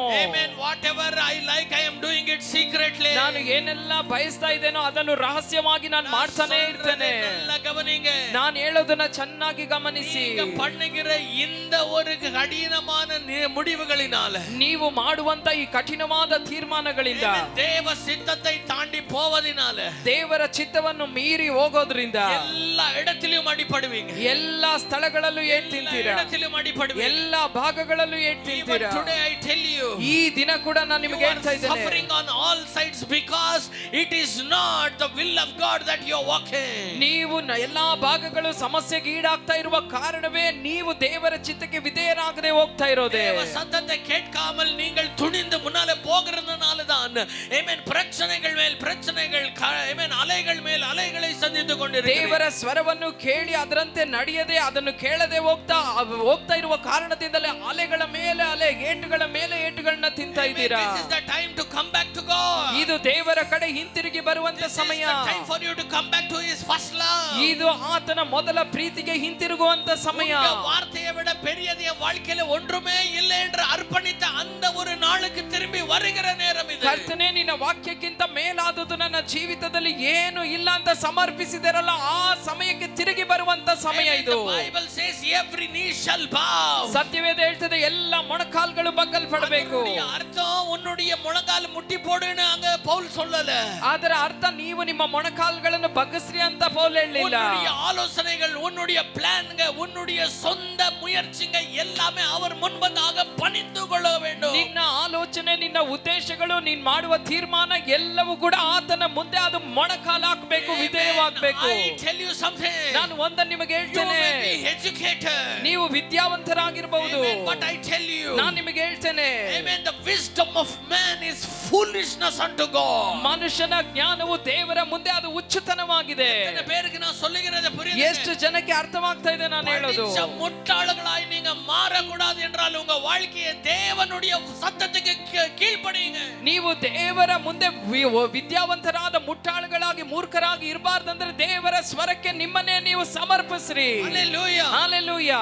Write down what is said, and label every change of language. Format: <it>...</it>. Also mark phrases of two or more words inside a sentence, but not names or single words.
<en>Amen. Whatever I like, I am doing it secretly.</en> <kn>ನಾನು ಏನೆಲ್ಲ ಬಯಸ್ತಾ ಇದ್ದೇನೋ ಅದನ್ನು ರಹಸ್ಯವಾಗಿ ನಾನು ಮಾಡ್ತಾನೆ ಇರ್ತೇನೆ. ನಾನು ಹೇಳೋದನ್ನ ಚೆನ್ನಾಗಿ ಗಮನಿಸಿ.</kn> <ta>பண்ணுகிற இந்த ஒரு கடினமான முடிவுகளினால,</ta> <kn>ನೀವು ಮಾಡುವಂತ ಈ ಕಠಿಣವಾದ ತೀರ್ಮಾನಗಳಿಂದ,</kn> <ta>ದೇವ சித்தத்தை தாண்டி போவதினால,</ta> <kn>ದೇವರ ಚಿತ್ತವನ್ನು ಮೀರಿ ಹೋಗೋದ್ರಿಂದ</kn> <ta>எல்லா இடத்திலும் அடிபடுவீங்க.</ta> <kn>ಎಲ್ಲಾ ಸ್ಥಳಗಳಲ್ಲೂ ಏಟ್ ತಿಂತೀರಾ, ಎಲ್ಲಾ ಭಾಗಗಳಲ್ಲೂ ಏಟ್ ತಿಂತೀರಾ.</kn> <en>Today I tell you,</en> <kn>ಈ ದಿನ ಕೂಡ ನಾನು ನಿಮಗೆ ಹೇಳ್ತಾ ಇದ್ದೇನೆ,</kn> <en>suffering on all sides because it is not the will of God that you are walking.</en> <kn>ನೀವು ಎಲ್ಲಾ ಭಾಗಗಳು ಸಮಸ್ಯೆಗೆ ಈಡಾಗ್ತಾ ಇರುವ ಕಾರಣವೇ ನೀವು ದೇವರ ಚಿತ್ತಕ್ಕೆ ವಿಧೇಯರಾಗದೆ ಹೋಗ್ತಾ ಇರೋದೇ.</kn> <ta>தேவ சத்தத்தை கேட்காமல் நீங்கள் துணிந்து முன்னாலே போகிறதுனால தான் ஆமென் பிரச்சனைகள் மேல் பிரச்சனைகள், ஆமென் அலைகள் மேல் அலைகளை சந்தித்து கொண்டிருக்கிறீர்கள்.</ta> <kn>ದೇವರ ಸ್ವರವನ್ನು ಕೇಳಿ ಅದರಂತೆ ನಡೆಯದೆ ಅದನ್ನು ಕೇಳದೆ ಹೋಗ್ತಾ ಇರುವ ಕಾರಣದಿಂದಲೇ ಅಲೆಗಳ ಮೇಲೆ ಅಲೆ, ಏಟುಗಳ ಮೇಲೆ ಏಟುಗಳನ್ನ ತಿಂತಾ ಇದ್ದೀರಾ.</kn> <en>This is the time to come back to God.</en> <kn>ಇದು ದೇವರ ಕಡೆ ಹಿಂತಿರುಗಿ ಬರುವಂತ ಸಮಯ.</kn> <en>This is the time for you to come back to his first love.</en> <kn>ಇದು ಆತನ ಮೊದಲ ಪ್ರೀತಿಗೆ ಹಿಂತಿರುಗುವಂತ ಸಮಯ.</kn> <ta>வார்த்தையை விட பெரியது என் வாழ்க்கையில ஒன்றுமே இல்லை என்று அர்ப்பணித்த அந்த ஒரு நாளுக்கு திரும்பி வருகிற நேரம் இது.</ta> <kn>ಕರ್ತನೇ, ನಿನ್ನ ವಾಕ್ಯಕ್ಕಿಂತ ಮೇಲಾದುದು ನನ್ನ ಜೀವಿತದಲ್ಲಿ ಏನು ಇಲ್ಲ ಅಂತ ಸಮರ್ಪಿಸಿದರಲ್ಲ, ಆ ಸಮಯಕ್ಕೆ ತಿರುಗಿ ಬರುವಂತ ಸಮಯ ಇದು.</kn> <en>The Bible says every knee shall bow.</en> <kn>ಸತ್ಯವೇದ ಹೇಳ್ತದೆ ಎಲ್ಲ ಮೊಣಕಾಲ್ಗಳು ಬಗ್ಗಲ್ಪಡಬೇಕು.</kn> <ta>ಅರ್ಥ உன்னுடைய முழங்கால் முட்டி போடுன்னு அங்க பவுல் சொல்லல.</ta> <kn>ಅದರ ಅರ್ಥ ನೀವು ನಿಮ್ಮ ಮೊಣಕಾಲ್ಗಳನ್ನು ಬಗ್ಗಿಸ್ರಿ ಅಂತ ಪೌಲ್ ಹೇಳಲಿಲ್ಲ.</kn> <ta>உன்னுடைய ஆலோசனைகள், உன்னுடைய பிளான்ங்க, உன்னுடைய சொந்த முயற்சிங்க எல்லாமே அவர் முன்பதாக பணிந்து கொள்ள வேண்டும்.</ta> <kn>ನಿನ್ನ ಆಲೋಚನೆ, ನಿನ್ನ ಉದ್ದೇಶಗಳು, ನೀನು ಮಾಡುವ ತೀರ್ಮಾನ ಎಲ್ಲವೂ ಕೂಡ ಆತನ ಮುಂದೆ ಅದು ಮೊಣಕಾಲು ಹಾಕಬೇಕು, ವಿಧೇಯವಾಗಬೇಕು.</kn> <en>I tell you something.</en> <kn>ನಾನು ಒಂದನ್ನು ನಿಮಗೆ ಹೇಳ್ತೇನೆ, ನೀವು ವಿದ್ಯಾವಂತರಾಗಿರಬಹುದು,</kn> <en>but I tell you,</en> <kn>ನಾನು ನಿಮಗೆ ಹೇಳ್ತೇನೆ,</kn> <en>amen, the wisdom of man is foolishness unto God.</en> <kn>ಮನುಷ್ಯನ ಜ್ಞಾನವು ದೇವರ ಮುಂದೆ ಅದು ಹುಚ್ಚುತನವಾಗಿದೆ.</kn> <ta>பேருக்கு நான் சொல்லுகிறது புரியுது?</ta> <kn>ಎಷ್ಟು ಜನಕ್ಕೆ ಅರ್ಥವಾಗ್ತಾ ಇದೆ ನಾನು ಹೇಳೋದು?</kn> <ta>முட்டாள்களாய் நீங்க மாறக்கூடாது என்றால் உங்க வாழ்க்கையை தேவனுடைய சத்தத்துக்கு கீழ்ப்படியுங்க.</ta> <kn>ನೀವು ದೇವರ ಮುಂದೆ ವಿದ್ಯಾವಂತರಾದ ಮುಟ್ಟಾಳುಗಳಾಗಿ ಮೂರ್ಖರಾಗಿ ಇರಬಾರ್ದಂದ್ರೆ ದೇವರ ಸ್ವರಕ್ಕೆ ನಿಮ್ಮನ್ನೇ ನೀವು ಸಮರ್ಪಿಸ್ರಿ.</kn> <en>ஹalleluya, ஹalleluya.</en>